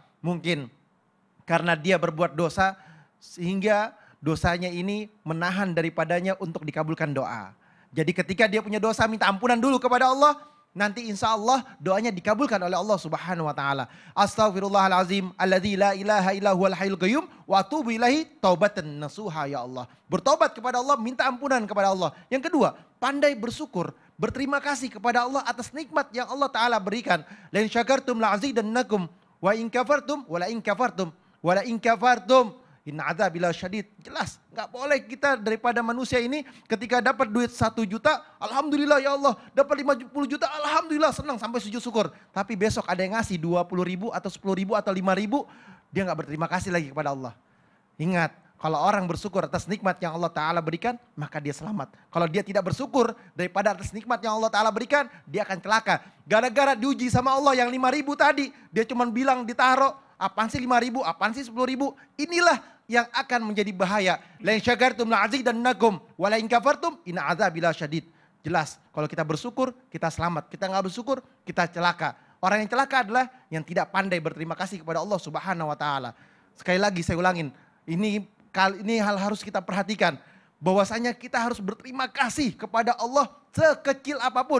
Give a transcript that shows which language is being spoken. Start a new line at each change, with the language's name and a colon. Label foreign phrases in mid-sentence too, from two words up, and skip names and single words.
Indonesian: Mungkin karena dia berbuat dosa sehingga dosanya ini menahan daripadanya untuk dikabulkan doa. Jadi ketika dia punya dosa minta ampunan dulu kepada Allah, nanti
Arabic: إن شاء الله
Indonesian: doanya dikabulkan oleh Allah
Arabic: سبحانه وتعالى. أستغفر الله العظيم الذي لا إله إلا هو الحي القيوم وأتوب إليه توبة نصوحا يا الله.
Indonesian: Bertobat kepada Allah, minta ampunan kepada Allah. Yang kedua, pandai bersyukur, berterima kasih kepada Allah atas nikmat yang Allah taala berikan.
Arabic: لئن شكرتم لأزيدنكم وإن كفرتم ولئن كفرتم ولئن كفرتم إن عذابي لشديد.
Indonesian: Jelas, nggak boleh kita daripada manusia ini ketika dapat duit 1 juta,
Arabic: الحمد لله يا الله.
Indonesian: Dapat 50 juta, alhamdulillah senang sampai sujud syukur. Tapi besok ada yang ngasih 20 ribu atau 10 ribu atau 5 ribu, dia nggak berterima kasih lagi kepada Allah. Ingat, kalau orang bersyukur atas nikmat yang Allah Ta'ala berikan, maka dia selamat. Kalau dia tidak bersyukur daripada atas nikmat yang Allah Ta'ala berikan, dia akan celaka. Gara-gara diuji sama Allah yang 5 ribu tadi, dia cuma bilang ditaruh, apaan sih 5 ribu, apaan sih 10 ribu. Inilah yang akan menjadi bahaya.
Arabic: لئن شكرتم لأزيدنكم ولئن كفرتم إن عذابي لشديد.
Indonesian: Jelas, kalau kita bersyukur, kita selamat. Kita nggak bersyukur, kita celaka. Orang yang celaka adalah yang tidak pandai berterima kasih kepada Allah
Arabic: سبحانه وتعالى.
Indonesian: Sekali lagi saya ulangin, ini hal harus kita perhatikan. Bahwasanya kita harus berterima kasih kepada Allah sekecil apapun.